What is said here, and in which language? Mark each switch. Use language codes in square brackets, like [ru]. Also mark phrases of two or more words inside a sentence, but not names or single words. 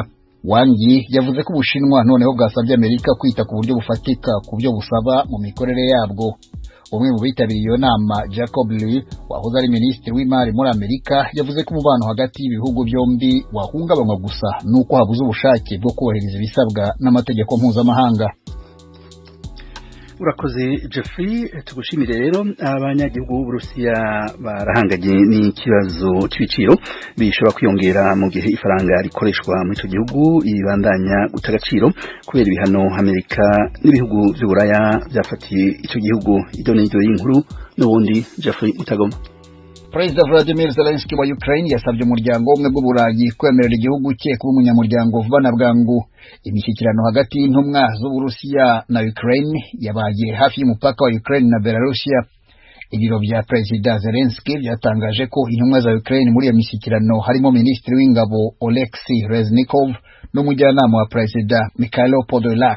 [rw] Wang Yi yavuze ko Ubushinwa noneho bwasabye Amerika kwita ku buryo bufatika ku byo busaba mu mikorere yabwo. Umwe mu bitabiriye iyo nama Jacob Lew wahoze ari minisitiri w'imari muri Amerika yavuze ko umubano hagati y'ibihugu byombi wahungabanywa gusa nuko habuze ubushake bwo kubahiriza ibisabwa n'amategeko mpuzamahanga. Urakoze Jeffrey, tugushimire rero. [rn] Abanyagihugu b'Uburusiya barahanganye n'ikibazo cy'ibiciro bishobora kwiyongera mu gihe ifaranga rikoreshwa muri ico gihugu ibandanya guta agaciro kubera ibihano Amerika n'ibihugu by'Uburaya byafatiye ico gihugu. Idonido y'inkuru n'ubundi Jeffrey Utagoma. Perezida Vladimir Zelensky wa Ukraine yasabye umuryango umwe bw'Uburayi kwemerera igihugu cye kuba umunyamuryango vuba na bwangu. Imishyikirano hagati y'intumwa z'Uburusiya na Ukraine yabaye hafi y'umupaka wa Ukraine na Belarusiya. [rw] Ibiro bya Perezida Zelensky byatangaje ko intumwa za Ukraine muri iyo mishyikirano harimo Minisitiri w'Ingabo Oleksiy Reznikov n'umujyanama wa Perezida Mikhailo Podolyak.